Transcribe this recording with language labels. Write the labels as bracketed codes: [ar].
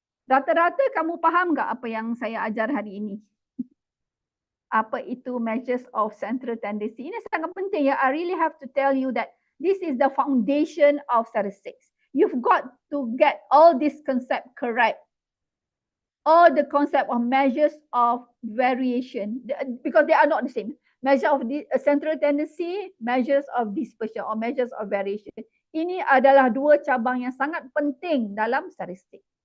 [ms] Rata-rata kamu faham nggak apa yang saya ajar hari ini? Apa itu measures of central tendency? Ini sangat penting ya. [en] I really have to tell you that this is the foundation of statistics. You've got to get all this concept correct. or the concept of measures of variation, because they are not the same. Measure of central tendency, measures of dispersion or measures of variation. [ms] Ini adalah dua cabang yang sangat penting dalam statistik.